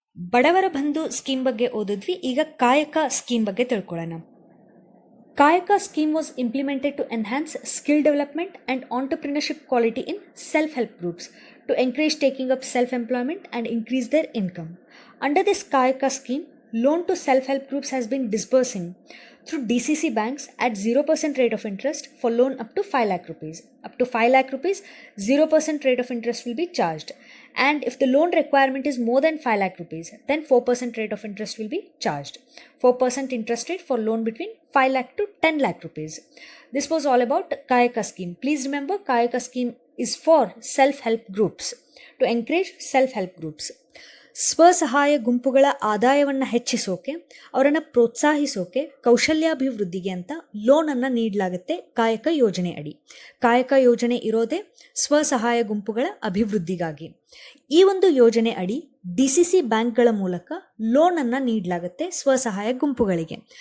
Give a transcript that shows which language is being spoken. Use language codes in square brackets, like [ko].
[kn] ಬಡವರ ಬಂಧು ಸ್ಕೀಮ್ ಬಗ್ಗೆ ಓದಿದ್ವಿ. ಈಗ ಕಾಯಕ ಸ್ಕೀಮ್ ಬಗ್ಗೆ ತಿಳ್ಕೊಳ್ಳೋಣ. [en] Kayaka scheme was implemented to enhance skill development and entrepreneurship quality in self help groups to encourage taking up self employment and increase their income. Under this Kayaka scheme, loan to self-help groups has been disbursing through DCC banks at 0% rate of interest for loan up to 5 lakh rupees. Up to 5 lakh rupees, 0% rate of interest will be charged. And if the loan requirement is more than 5 lakh rupees, then 4% rate of interest will be charged. 4% interest rate for loan between 5 lakh to 10 lakh rupees. This was all about Kayaka scheme. Please remember, Kayaka scheme is for self-help groups, to encourage self-help groups. [kn] ಸ್ವಸಹಾಯ ಗುಂಪುಗಳ ಆದಾಯವನ್ನು ಹೆಚ್ಚಿಸೋಕೆ, ಅವರನ್ನು ಪ್ರೋತ್ಸಾಹಿಸೋಕೆ, ಕೌಶಲ್ಯಾಭಿವೃದ್ಧಿಗೆ ಅಂತ ಲೋನನ್ನು ನೀಡಲಾಗುತ್ತೆ ಕಾಯಕ ಯೋಜನೆ ಅಡಿ. ಕಾಯಕ ಯೋಜನೆ ಇರೋದೇ ಸ್ವಸಹಾಯ ಗುಂಪುಗಳ ಅಭಿವೃದ್ಧಿಗಾಗಿ. ಈ ಒಂದು ಯೋಜನೆ ಅಡಿ DCC ಬ್ಯಾಂಕ್ಗಳ ಮೂಲಕ ಲೋನನ್ನು ನೀಡಲಾಗುತ್ತೆ ಸ್ವಸಹಾಯ ಗುಂಪುಗಳಿಗೆ.